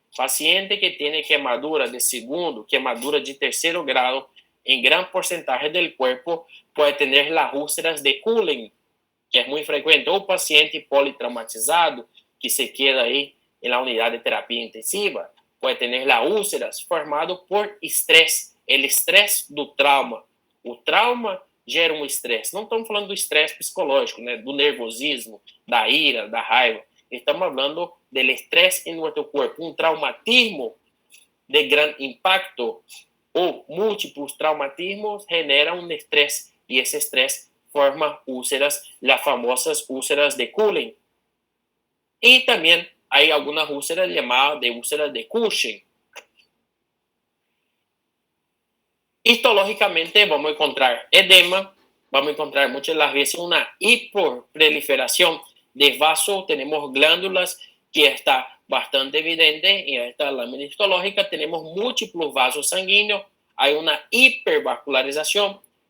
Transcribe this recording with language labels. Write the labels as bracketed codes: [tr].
[es] Paciente que tiene quemadura de segundo, quemadura de tercero grado, en gran porcentaje del cuerpo puede tener las úlceras de Cullen, que es muy frecuente, o paciente politraumatizado que se queda ahí en la unidad de terapia intensiva, puede tener las úlceras formado por estrés, el estrés [pt] do trauma. O trauma gera um estresse. Não estamos falando do estresse psicológico, né? Do nervosismo, da ira, da raiva. Estamos falando do estresse em nosso corpo. Um traumatismo de grande impacto ou múltiplos traumatismos generam um estresse. E esse estresse forma úlceras, as famosas úlceras de Cullen. E também há algumas úlceras chamadas de úlceras de Cushing. [es] Histológicamente vamos a encontrar edema, vamos a encontrar muchas de las veces una hiperproliferación de vasos, tenemos glándulas que está bastante evidente en esta lámina histológica, tenemos múltiples vasos sanguíneos, hay una hipervascularización.